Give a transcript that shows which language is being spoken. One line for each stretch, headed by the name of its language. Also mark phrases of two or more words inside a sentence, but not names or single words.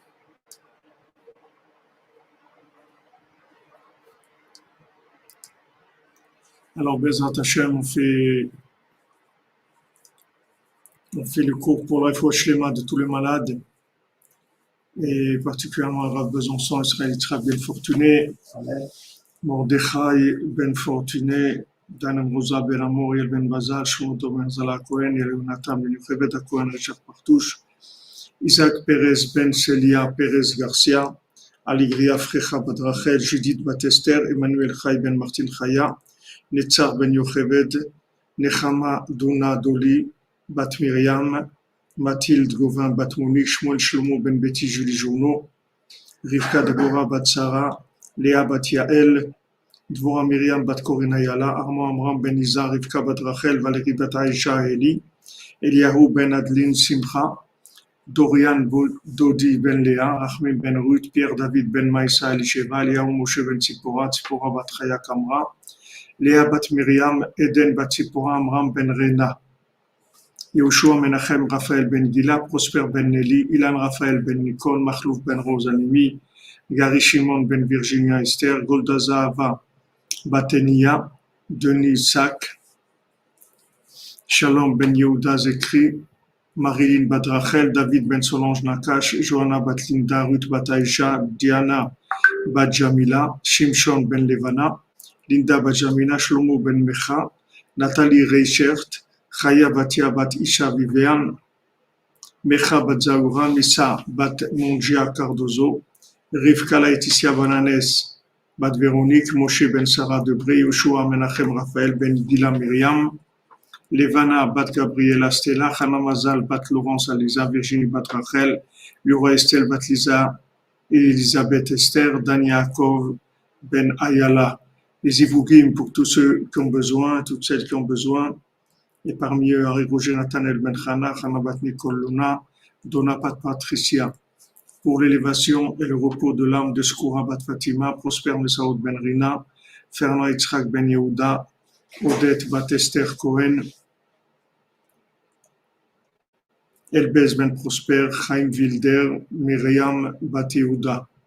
French: Alors,
Hebrew: Bezrat Hashem,
French: on fait le cours pour la
Hebrew: Refoua Shlema
French: de tous les malades, et particulièrement Rav Besançon, Israël Yitzhak Ben Fortuné, Mordechai Ben Fortuné, Dan Amroza Ben Amor, Yel Ben Bazal, Shmoto Ben Zala Cohen, Yel Yonatan Ben Yochebed Cohen, Richard Partouche, Isaac Perez Ben Celia Perez Garcia, Aligria Frecha Bat Rachel, Judith Bat Esther, Emmanuel Chai Ben Martin Chaya, Netzar Ben Yocheved, Nechama Duna Doli, Bat Miriam, Mathilde Gauvin Bat Monique, Shmuel Shlomo Ben Betty Julie Journeau, Rivka Deborah Bat Sarah, Léa Bat Yael, Dvora Myriam Bat Corina Yala, Armand Amram Ben Iza, Rivka Bat Rachel, Valérie Bat Aïcha Eli, Eliyahu Ben Adeline Simcha, Dorian Dodi Ben Léa, Rachmim Ben Ruth, Pierre David Ben Maïsa Elisheva, Eliyahu Moshe Ben Tzipora, Tzipora Bat Chaya Kamra, Léa Bat Miriam, Eden Bat Tzipora, Amram Ben Rena, Yehoshua Menachem Raphaël Ben Gila, Prosper Ben Nelly, Ilan Raphaël Ben Nicole, Machlouf Ben Rosalimi, Gary Shimon Ben Virginia Esther, Golda Zahava Batenia, Denis Sack, Shalom Ben Yehuda Zekri, Marilyn Bat Rachel, David Ben Solange Nakash, Johanna Bat Linda, Ruth Bat Aisha, Diana Bat Jamila, Shimshon Ben Levana, Linda Bat Jamina, Shlomo Ben Mecha, Nathalie Reichert, Chaya Batia Bat Isha Vivian, Mecha Bat Zaoura, Missa Bat Mongia Cardozo, Rivka Laetitia Bananes Bat Véronique, Moshe Ben Sarah Debré, Yoshua Menachem Raphaël Ben Gila Myriam, Levana Bat Gabriela Stella, Hana Mazal Bat Laurence Aliza, Virginie Bat Rachel, Yura Estelle Bat Lisa, Elisabeth Esther, Dan Yaakov Ben Ayala. Les Ivougim pour tous ceux qui ont besoin, toutes celles qui ont besoin. Et parmi eux, Harry Roger Nathanael Ben Chana, Chana Bat Nicole Luna, Donna Bat Patricia. Pour l'élévation et le repos de l'âme de Skoura Bat Fatima, Prosper Mesaoud Ben Rina, Fernand Yitzhak Ben Yehuda, Odette Bat Esther Cohen, Elbez Ben Prosper, Chaim Wilder, Myriam Bat Yehuda.